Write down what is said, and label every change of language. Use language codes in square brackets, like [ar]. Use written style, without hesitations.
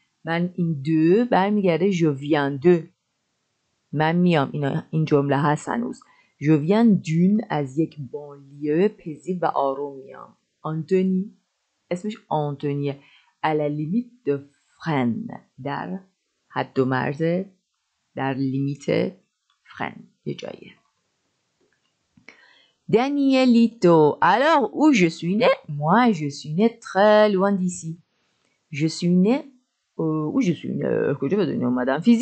[fa] من این دو برمیگرده [fr] je viens de. [fa] من میام, این جمله هست هنوز. [fr] Je viens d'une, [fa] از یک banlieue paisible و آروم میام. آنتونی, اسمش آنتونیه. [fr] à la limite de Fresnes, [fa] در حد و مرز, در لیمیت Fresnes, یه جاییه. [fr] Danielito. Alors, où je suis née? Moi, je suis née très loin d'ici. Je suis née... où je suis née? Que je veux donner, madame.